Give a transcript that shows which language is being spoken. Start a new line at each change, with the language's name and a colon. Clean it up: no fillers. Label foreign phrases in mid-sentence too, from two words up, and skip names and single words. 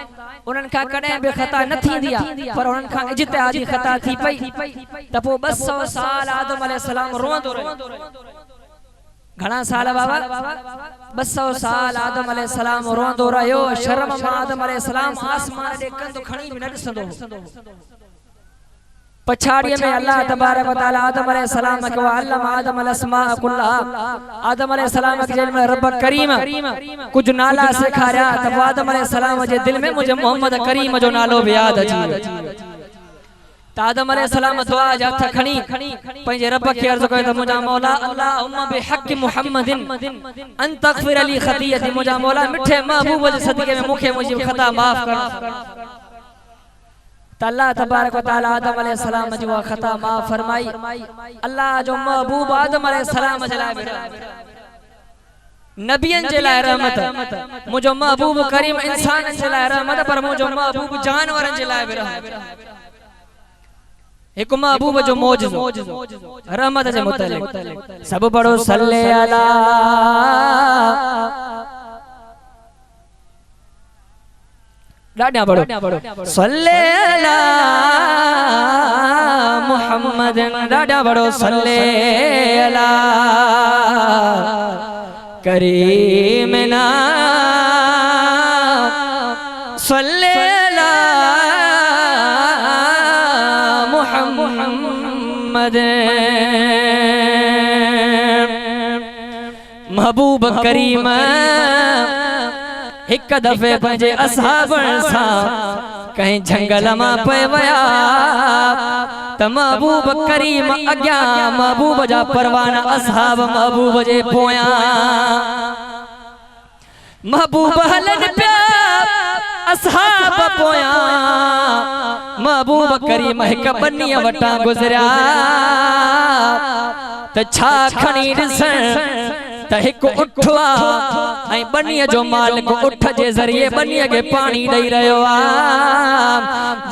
Sindhi: उन्हनि खां कॾहिं बि खता न थींदी आहे, पर उन्हनि खां इज्तिहादी खता थी पई त पोइ 200 साल आदम अलैहिस्सलाम रोंदो रहियो। घणा साल बाबा 200 साल आदम अलैहिस्सलाम रोंदो रहियो। शर्म मां आदम अलैहिस्सलाम आसमान ॾे कंध खणी बि न ॾिसंदो। पछाड़ीअ में
Arabic: الله تبارك وتعالى
Sindhi: आदम अलैहिस्सलाम खे
Arabic: علم آدم الأسماء كلها,
Sindhi: आदम अलैहिस्सलाम खे जंहिं में रब करीम कुछ नाला सेखारिया त आदम अलैहिस्सलाम जे दिल में मुझे मोहम्मद करीम जो नालो भी याद अची वियो। त आदम अलैहिस्सलाम दुआ जा हथ खणी पंहिंजे रब खे अर्ज़ कयो त मुंहिंजा मौला
Arabic: اللهم بحق محمد أن تغفر لي خطيئتي,
Sindhi: मुंहिंजा मौला मिठे महबूब जे सदके में मूंखे मुंहिंजी खता माफ़ कर। त
Arabic: الله تبارك وتعالى
Sindhi: आदम अलैहिस्सलाम जी उहा खता माफ़ फरमाई। अल्लाह जो महबूब आदम अलैहिस्सलाम जे लाइ नबियन जे लाइ रहमत, मुंहिंजो महबूब करीम इंसान जे लाइ रहमत, पर मुंहिंजो महबूब जानवरन जे लाइ बि रहमत। एक महबूब जो मौजज़ो रहमत जे मुतल्लिक़ सब बड़ो
Arabic: صل على डाढा बड़ो صل على محمد,
Sindhi: डाढा बड़ो
Arabic: صل على كريمنا صل على محمد.
Sindhi: महबूब करीम एक दफे पंहिंजे असहाबन सां कहीं जंगल मां पे वया त महबूब करीम अॻियां महबूब जा परवाना असहाब महबूब जे पोयां। महबूब हलन पिया असहाब पोयां, महबूब करीम हिक बनीअ वटां गुज़रिया त छा खणी ॾिसण त हिक उठ आ ऐं बनीअ जो मालिक उठ जे ज़रिए बनीअ खे पाणी ॾेई रहियो आ।